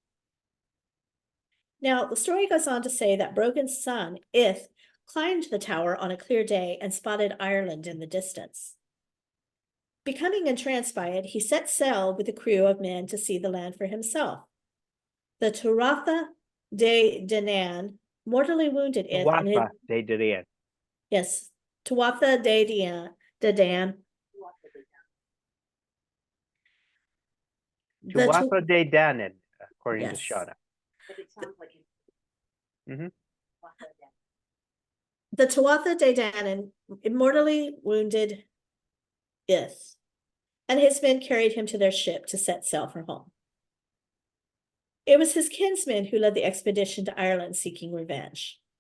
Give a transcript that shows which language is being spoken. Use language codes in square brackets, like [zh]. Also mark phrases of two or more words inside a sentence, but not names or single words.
[en] Now, the story goes on to say that Brogan's son, Ith, climbed the tower on a clear day and spotted Ireland in the distance. Becoming entranced by it, he set sail with a crew of men to see the land for himself. The Tuatha De Danann mortally wounded Ith. Tuatha De Danann. Yes, Tuatha De Danann. Tuatha De Danann, according to Yes. Shauna. It sounds like The Tuatha De Danann mortally wounded Ith. and his men carried him to their ship to set sail for home. It was his kinsmen who led the expedition to Ireland seeking revenge.